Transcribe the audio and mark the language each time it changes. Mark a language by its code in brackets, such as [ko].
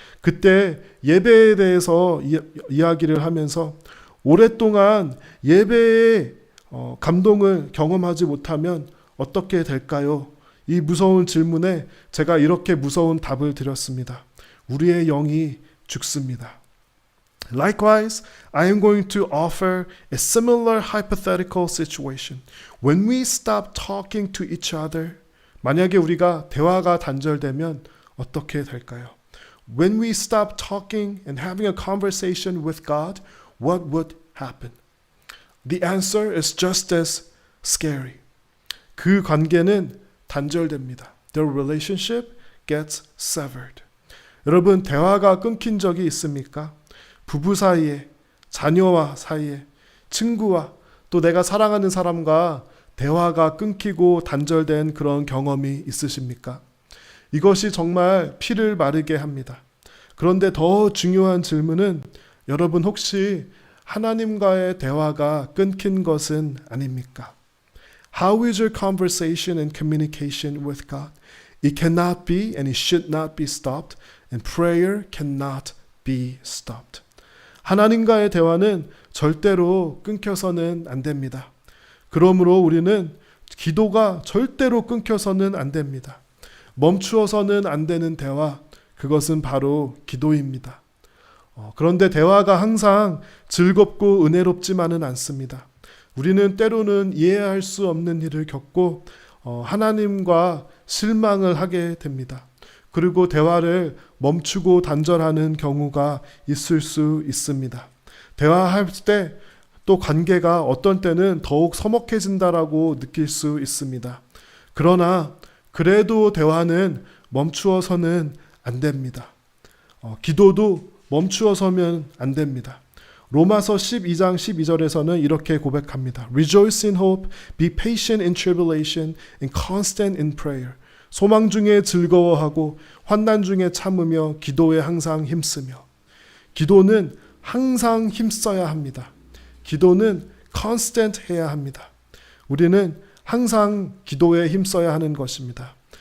[ko] 그때 예배에 대해서 이야기를 하면서 오랫동안 예배의 감동을 경험하지 못하면 어떻게 될까요? 이 무서운 질문에 제가 이렇게 무서운 답을 드렸습니다. 우리의 영이 죽습니다. [en] Likewise, I am going to offer a similar hypothetical situation. When we stop talking to each other, [ko] 만약에 우리가 대화가 단절되면 어떻게 될까요? [en] When we stop talking and having a conversation with God, what would happen? The answer is just as scary. [ko] 그 관계는 단절됩니다. [en] The relationship gets severed. [ko] 여러분, 대화가 끊긴 적이 있습니까? 부부 사이에, 자녀와 사이에, 친구와 또 내가 사랑하는 사람과 대화가 끊기고 단절된 그런 경험이 있으십니까? 이것이 정말 피를 마르게 합니다. 그런데 더 중요한 질문은 여러분 혹시 하나님과의 대화가 끊긴 것은 아닙니까? [en] How is your conversation and communication with God? It cannot be and it should not be stopped, and prayer cannot be stopped. [ko] 하나님과의 대화는 절대로 끊겨서는 안 됩니다. 그러므로 우리는 기도가 절대로 끊겨서는 안 됩니다. 멈추어서는 안 되는 대화, 그것은 바로 기도입니다. 그런데 대화가 항상 즐겁고 은혜롭지만은 않습니다. 우리는 때로는 이해할 수 없는 일을 겪고 하나님과 실망을 하게 됩니다. 그리고 대화를 멈추고 단절하는 경우가 있을 수 있습니다. 대화할 때 또 관계가 어떤 때는 더욱 서먹해진다라고 느낄 수 있습니다. 그러나 그래도 대화는 멈추어서는 안 됩니다. 기도도 멈추어서면 안 됩니다. 로마서 12장 12절에서는 이렇게 고백합니다. [en] Rejoice in hope, be patient in tribulation, and constant in prayer. [ko] 소망 중에 즐거워하고 환난 중에 참으며 기도에 항상 힘쓰며. 기도는 항상 힘써야 합니다. 기도는 constant 해야 합니다. 우리는 항상 기도에 힘써야 하는 것입니다.